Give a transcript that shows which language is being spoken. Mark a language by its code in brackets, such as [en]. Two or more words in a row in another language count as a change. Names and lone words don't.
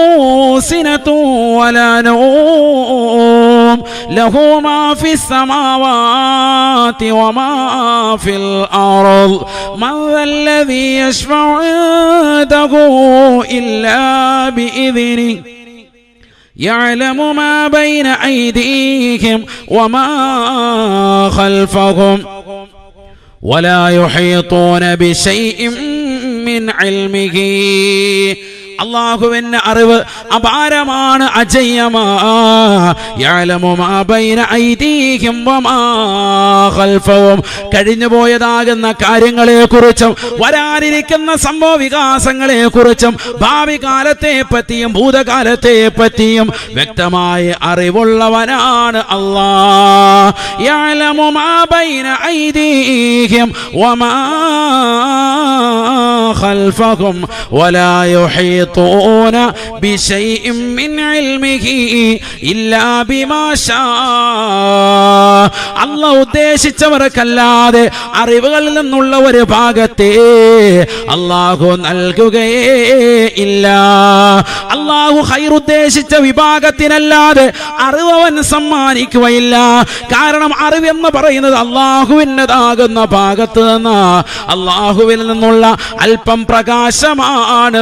[ar] سنة ولا نوم له ما في السماوات وما في الأرض من ذا الذي يشفع عنده إلا بإذنه يعلم ما بين أيديهم وما خلفهم ولا يحيطون بشيء من علمه. [ml] അള്ളാഹുവിന്റെ അറിവ് അപാരമാണ്, അജയ്യമാണ്. [ar] يعلم ما بين أيديهم وما خلفهم, [ml] കഴിഞ്ഞുപോയതാകുന്ന കാര്യങ്ങളെക്കുറിച്ചും വരാനിരിക്കുന്ന സംഭവ വികാസങ്ങളെക്കുറിച്ചും ഭാവി കാലത്തെ പറ്റിയും ഭൂതകാലത്തെ പറ്റിയും വ്യക്തമായ അറിവുള്ളവനാണ് അല്ലാഹ്. [ar] يعلم ما بين أيديهم وما خلفهم ولا يحيطون بشيء من علمه إلا بما شاء. [ml] അല്ലാഹു ഉദ്ദേശിച്ചവർക്കല്ലാതെ അറിവുകളിൽ നിന്നുള്ള ഒരു ഭാഗത്തെ അല്ലാഹു നൽകുകയേ ഇല്ല. അല്ലാഹു ഖൈർ ഉദ്ദേശിച്ച വിഭാഗത്തിനല്ലാതെ അറിവ് അവൻ സമ്മാനിക്കുകയില്ല. കാരണം അറിവെന്ന് പറയുന്നത് അല്ലാഹുവിൻ്റെതാകുന്ന ഭാഗത്ത് നിന്ന് അല്ലാഹുവിൽ നിന്നുള്ള അല്പം പ്രകാശമാണ്.